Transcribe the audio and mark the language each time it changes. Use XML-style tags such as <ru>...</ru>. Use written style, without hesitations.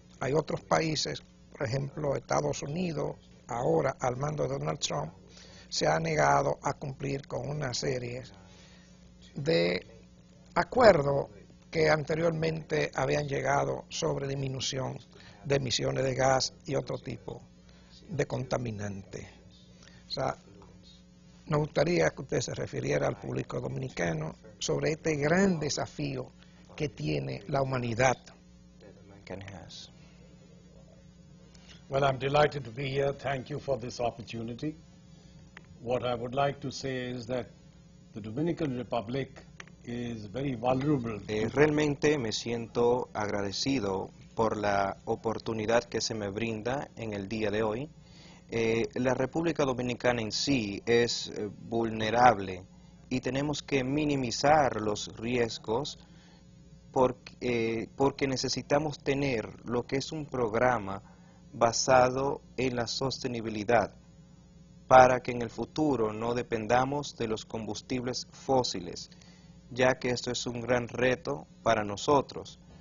<es>Hay otros países, por ejemplo Estados Unidos, ahora al mando de Donald Trump, se ha negado a cumplir con una serie de acuerdos que anteriormente habían llegado sobre disminución de emisiones de gas y otro tipo de contaminantes. O sea, nos gustaría que usted se refiriera al público dominicano sobre este gran desafío que tiene la humanidad.</es> <en>Well, I'm delighted to be here. Thank you for this opportunity. What I would like to say is that the Dominican Republic is very vulnerable.</en> <es>Realmente me siento agradecido por la oportunidad que se me brinda en el día de hoy. La República Dominicana en sí es vulnerable y tenemos que minimizar los riesgos porque necesitamos tener lo que es un programa basado en la sostenibilidad para que en el futuro no dependamos de los combustibles fósiles, ya que esto es un gran reto para nosotros.</es>